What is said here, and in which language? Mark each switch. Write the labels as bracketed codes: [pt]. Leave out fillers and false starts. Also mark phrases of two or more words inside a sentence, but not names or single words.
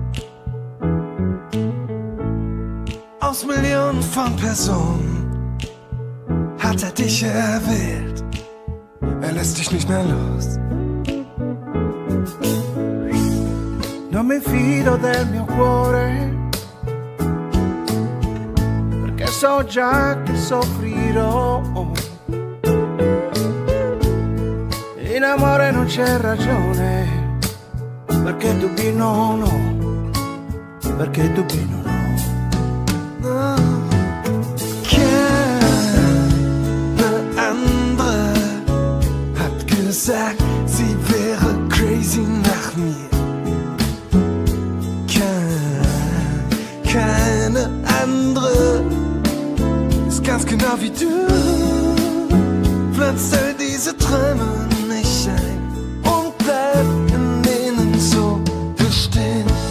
[de] Aus Millionen von Personen hat er dich erwählt, er lässt dich nicht mehr los. [it] Non mi fido del mio cuore, perché so già che soffrirò. In amore non c'è ragione, perché tu no, no, perché tu no, no. [de] Keine andere hat gesagt, sie wäre crazy nach mir. Keine andere ist ganz genau wie du, pflanzt all diese Träume nicht ein und bleibt in ihnen so bestehen.